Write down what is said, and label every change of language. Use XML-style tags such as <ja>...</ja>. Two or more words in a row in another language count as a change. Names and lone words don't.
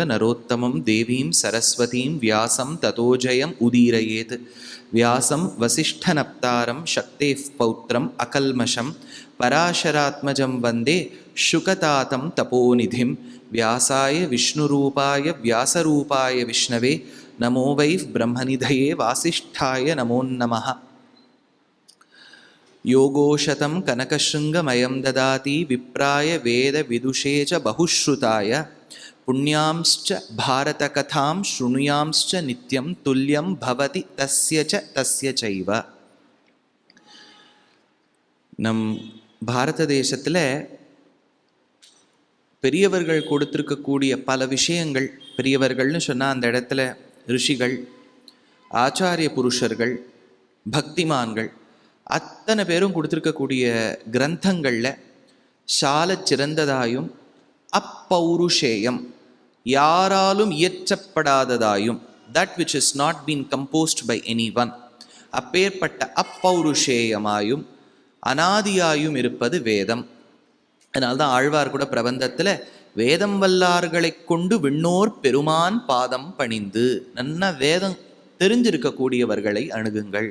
<sa>नरोत्तमं देवीं सरस्वतीं व्यासं ततो जयम् उदीरयेत् व्यासं वसिष्ठनप्तारं शक्तेः पौत्रम् अकल्मषं पराशरात्मजं वन्दे शुकतातं तपोनिधिं व्यासाय विष्णुरूपाय व्यासरूपाय विष्णवे नमो वै ब्रह्मनिधये वासिष्ठाय नमो नमः। योगोशतं कनकशृङ्गमयं ददाति विप्राय वेदविदुषे च बहुश्रुताय पुण्यांश्च भारतकथां शृणुयांश्च नित्यं तुल्यं भवति तस्य चैव।</sa> <ta>நம் பாரத தேசத்தில் பெரியவர்கள் கொடுத்திருக்கக்கூடிய பல விஷயங்கள், பெரியவர்கள்னு சொன்னால் அந்த இடத்துல ரிஷிகள், ஆச்சாரிய புருஷர்கள், பக்திமான்கள் அத்தனை பேரும் கொடுத்துருக்கக்கூடிய கிரந்தங்களில் சால சிறந்ததாயும் அப்பௌருஷேயம், யாராலும் இயற்றப்படாததாயும்,</ta> <en>That which is not been composed by any one,</en> <ta>அப்பேற்பட்ட அப்பௌருஷேயமாயும் அனாதியாயும் இருப்பது வேதம். அதனால்தான் ஆழ்வார் கூட பிரபந்தத்தில் வேதம் வல்லார்களை கொண்டு விண்ணோர் பெருமான் பாதம் பணிந்து, நல்ல வேதம் தெரிஞ்சிருக்கக்கூடியவர்களை அணுகுங்கள்.</ta>